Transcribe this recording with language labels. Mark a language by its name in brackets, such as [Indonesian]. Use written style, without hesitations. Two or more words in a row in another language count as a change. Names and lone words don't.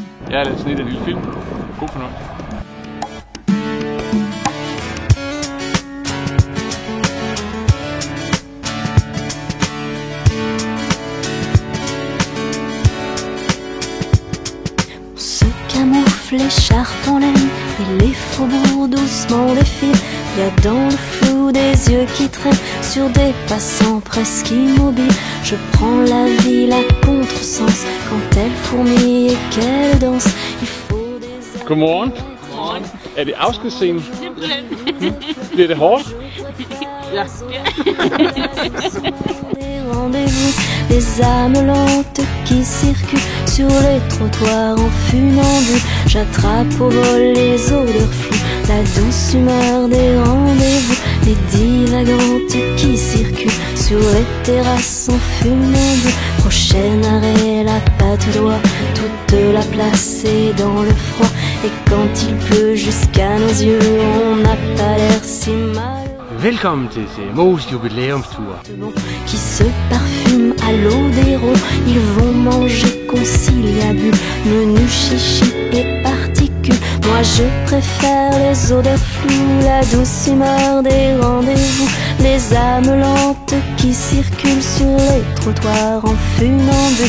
[Danish] Jeg har lavet sådan en lille film. God fornøjelse. [French] L'écharpe en laine et les faubourgs doucement défilent. Il y a dans le flou des yeux qui traînent sur des passants presque immobiles. Je prends la ville à contresens quand elle fourmille et qu'elle danse. Il faut des... [Danish] Godmorgen. Er det afskedsscenen? Bliver det hårdt? Ja. [French] Rendez-vous, les âmes lentes qui circulent sur les trottoirs en funambule. J'attrape au vol les odeurs floues, la douce humeur des rendez-vous, les divagantes qui circulent sur les terrasses en funambule. Prochain arrêt, la patte d'oie, toute la place est dans le froid. Et quand il pleut jusqu'à nos yeux, on n'a pas l'air si mal. [Danish] Velkommen til CMO's jubilæumstur. [French] Qui se parfument à l'eau des ronds, ils vont manger conciliabule, menu chichi et particules. Moi je préfère les odeurs floues, la douce humeur des rendez-vous, les âmes lentes qui circulent sur les trottoirs en funambule.